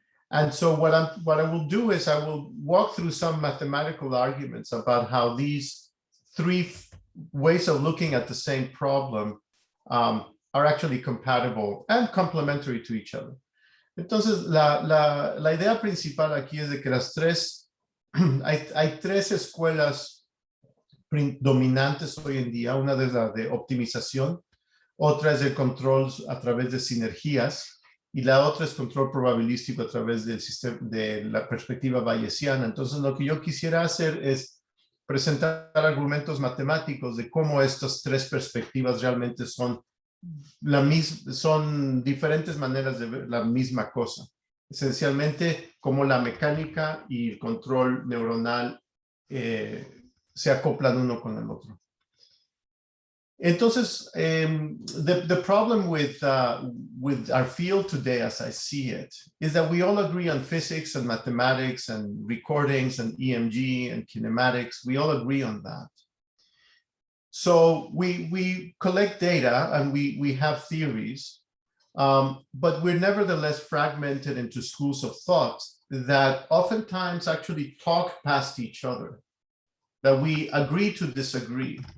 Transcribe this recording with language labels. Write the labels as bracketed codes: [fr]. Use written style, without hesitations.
[en] And so what I will do is I will walk through some mathematical arguments about how these three ways of looking at the same problem are actually compatible and complementary to each other. [es] Entonces, la idea principal aquí es de que hay tres escuelas dominantes hoy en día. Una es la de optimización, otra es el control a través de sinergias, y la otra es control probabilístico a través del sistema, de la perspectiva bayesiana. Entonces, lo que yo quisiera hacer es presentar argumentos matemáticos de cómo estas tres perspectivas realmente son son diferentes maneras de ver la misma cosa. Esencialmente, cómo la mecánica y el control neuronal se acoplan uno con el otro. [en] Entonces, the problem with our field today, as I see it, is that we all agree on physics and mathematics and recordings and EMG and kinematics. We all agree on that. So we collect data and we have theories, but we're nevertheless fragmented into schools of thought that oftentimes actually talk past each other, that we agree to disagree.